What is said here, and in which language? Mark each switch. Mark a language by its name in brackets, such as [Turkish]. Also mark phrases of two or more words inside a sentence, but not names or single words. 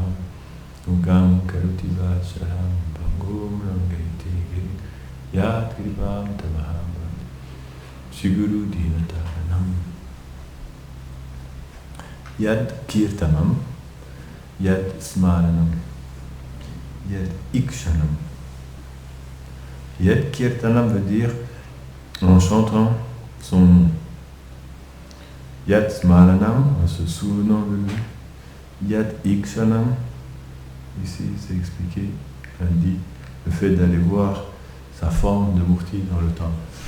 [Sanskrit] Ugam Karoti Vacharam Bhangum Rangeti Giri Yat Kripam Tamaham Shiguru Dinataranam. Yad Kirtanam, Yad Smaranam, Yad Ikshanam. Yad Kirtanam [French] veut dire en chantant son nom. [Sanskrit] Yad Smaranam, [French] en se souvenant de lui. [Sanskrit] Yad Ikshanam, [French] ici c'est expliqué, dit le fait d'aller voir sa forme de Murti dans le temple.